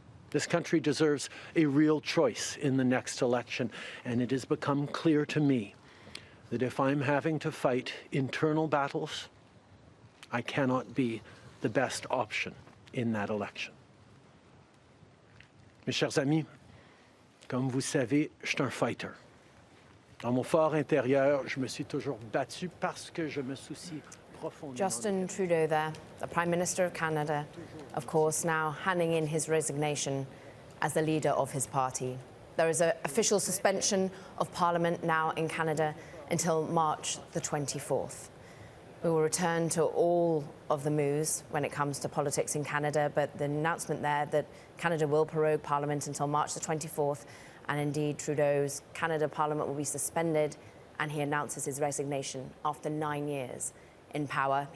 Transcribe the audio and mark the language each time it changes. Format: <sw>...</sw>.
<en>This country deserves a real choice in the next election, and it has become clear to me that if I'm having to fight internal battles I cannot be the best option in that election.</en> <fr>Mes chers amis, comme vous savez, je suis un fighter. Dans mon fort intérieur, je me suis toujours battu parce que je me soucie profondément.</fr> <en>Justin Trudeau there, the Prime Minister of Canada, of course, now handing in his resignation as the leader of his party. There is an official suspension of Parliament now in Canada until March the 24th. We will return to all of the moves when it comes to politics in Canada, but the announcement there that Canada will prorogue Parliament until March the 24th, and indeed Trudeau's Canada Parliament will be suspended, and he announces his resignation after 9 years in power.</en>